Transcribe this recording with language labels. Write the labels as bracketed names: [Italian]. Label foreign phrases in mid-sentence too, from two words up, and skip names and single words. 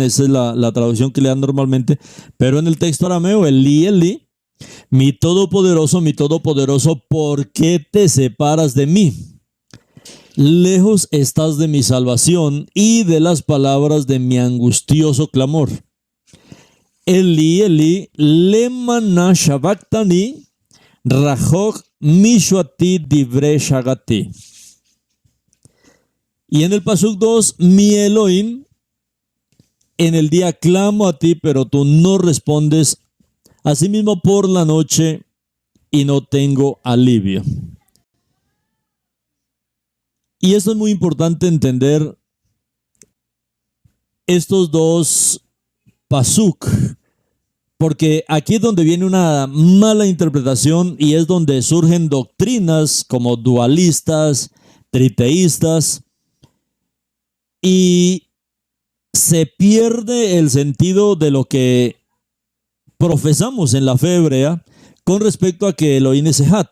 [Spanish] Esa es la traducción que le dan normalmente. Pero en el texto arameo, [Hebrew] אלי אלי, [Spanish] mi todopoderoso, ¿por qué te separas de mí? Lejos estás de mi salvación y de las palabras de mi angustioso clamor. [Hebrew] אלי אלי, [Aramaic] למנא שבקתני, [Hebrew] רחוק מישועתי דברי שאגתי. [Spanish] Y en el Pasuk 2, mi Elohim, en el día clamo a ti, pero tú no respondes, asimismo por la noche, y no tengo alivio. Y esto es muy importante entender estos dos Pasuk, porque aquí es donde viene una mala interpretación y es donde surgen doctrinas como dualistas, triteístas, y se pierde el sentido de lo que profesamos en la fe hebrea con respecto a que Elohim es Ejad.